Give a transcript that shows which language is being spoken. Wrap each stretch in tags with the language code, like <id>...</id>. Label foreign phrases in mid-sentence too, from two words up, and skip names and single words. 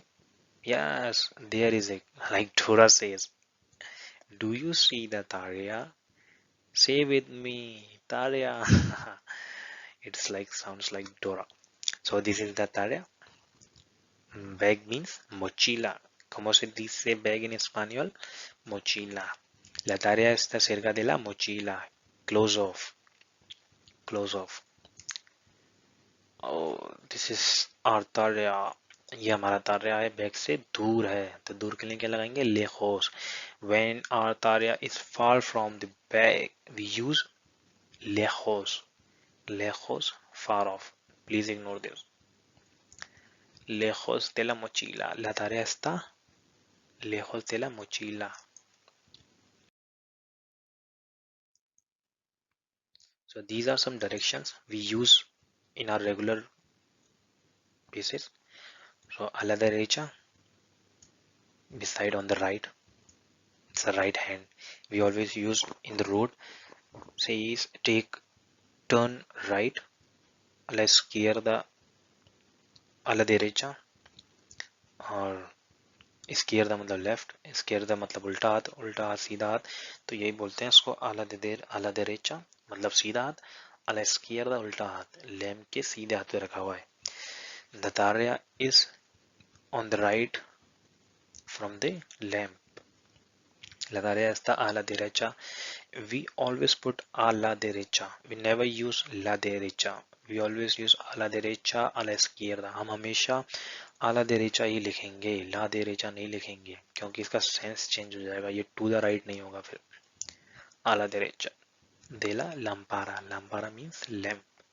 <en>Yes, there is a, like Dora says, do you see the Tarya? Say with me, Tarya. It's like sounds like Dora. So this is the Tarya. Bag means mochila.</en> <es>¿Cómo se dice bag en español? Mochila. La tarea está cerca de la mochila.</es> <en>Close off. Close off. Oh, this is our tarea.</en> <hi>ये हमारा तार्या है बैग से दूर है तो दूर के लिए क्या लगाएंगे lejos.</hi> <en>When our tarya is far from the bag we use lejos.</en> <es>Lejos,</es> <en>far off. Please ignore this.</en> <es>Lejos de la mochila. La tarea está lejos de la mochila.</es> <en>So these are some directions we use in our regular basis.</en> <es>So a la derecha,</es> <en>beside on the right, it's the right hand. We always use in the road. Says take turn right.</en> <es>A la izquierda, a la derecha,</es> <hi>और izquierda मतलब लेफ्ट, izquierda मतलब उल्टा हाथ सीधा हाथ. तो यही बोलते हैं इसको</hi> <es>a la derecha</es> <hi>मतलब सीधा हाथ,</hi> <es>a la izquierda</es> <hi>उल्टा हाथ. लैम्प के सीधे हाथ पे रखा हुआ है.</hi> <en>The tarya is on the right from the lamp.</en> <es>La tarea está a la derecha.</es> <en>We always put</en> <es>a la derecha.</es> <en>We never use</en> <es>la derecha.</es> <en>We always use</en> <es>a la derecha, a la izquierda.</es> <hi>हम हमेशा</hi> <es>a la derecha</es> <hi>ही लिखेंगे,</hi> <es>la derecha</es> <hi>नहीं लिखेंगे क्योंकि इसका</hi> <en>sense change</en> <hi>हो जाएगा. ये</hi> <en>to the right</en> <hi>नहीं होगा फिर.</hi> <es>A la derecha de la lámpara.</es> <en>Lámpara means lamp.</en>